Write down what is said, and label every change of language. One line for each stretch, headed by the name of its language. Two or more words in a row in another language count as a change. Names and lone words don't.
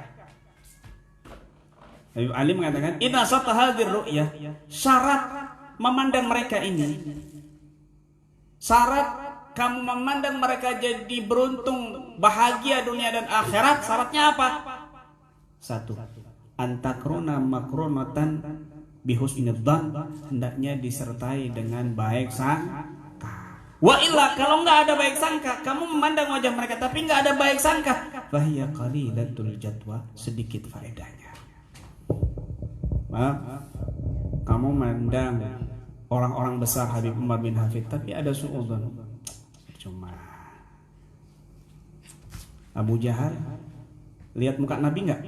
Indonesian: Habib Ali mengatakan,
Arabic: "إن شرط حاضر رؤية,"
Indonesian: syarat memandang mereka ini, syarat kamu memandang mereka jadi beruntung, bahagia dunia dan akhirat, syaratnya apa? 1.
Arabic: أن تكون مقرونة بحسن الظن,
Indonesian: hendaknya disertai dengan baik sangka.
Arabic: وإلا,
Indonesian: kalau enggak ada baik sangka, kamu memandang wajah mereka tapi enggak ada baik sangka,
Arabic: فهي قليلة الجدوى,
Indonesian: sedikit faedahnya. Maaf, kamu mandang orang-orang besar Habib Umar bin Hafid tapi ada suudzon, cuma Abu Jahal lihat muka Nabi enggak?